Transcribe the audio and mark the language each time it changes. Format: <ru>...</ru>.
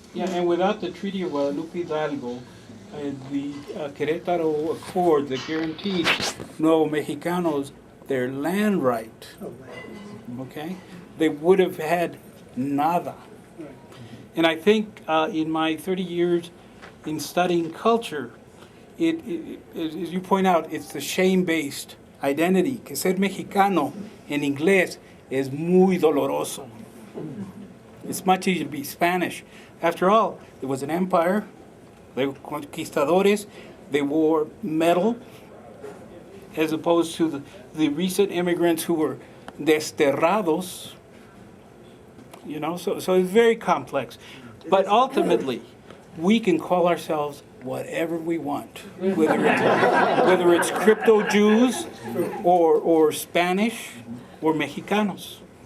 <en>Yeah, and without the Treaty of Guadalupe Hidalgo, the Querétaro Accord that guaranteed Nuevo Mexicanos their land right, okay, they would have had nada. And I think in my 30 years in studying culture, it, as you point out, it's the shame-based identity.</en> <es>Que ser mexicano en inglés es muy doloroso.</es> <en>It's much easier to be Spanish. After all, it was an empire. They were conquistadores. They wore metal, as opposed to the recent immigrants who were desterrados. You know, so it's very complex. But ultimately, we can call ourselves whatever we want, whether it's Cryptojews or Spanish or Mexicanos.</en>